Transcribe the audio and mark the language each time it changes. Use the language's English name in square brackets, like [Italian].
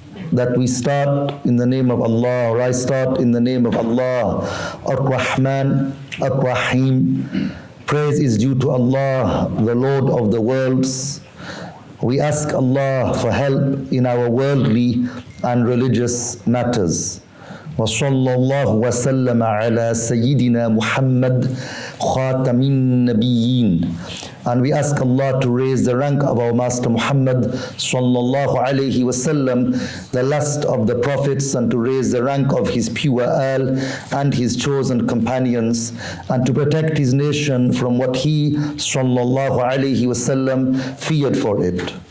[English] That we start in the name of Allah, or I start in the name of Allah, Ar-Rahman, Ar-Rahim. Praise is due to Allah, the Lord of the worlds. We ask Allah for help in our worldly and religious matters. [Arabic] وصلى الله وسلم على سيدنا محمد خاتم النبيين. [English] And we ask Allah to raise the rank of our Master Muhammad sallallahu alayhi wasallam, the last of the prophets, and to raise the rank of his pure al and his chosen companions, and to protect his nation from what he sallallahu alayhi wasallam feared for it.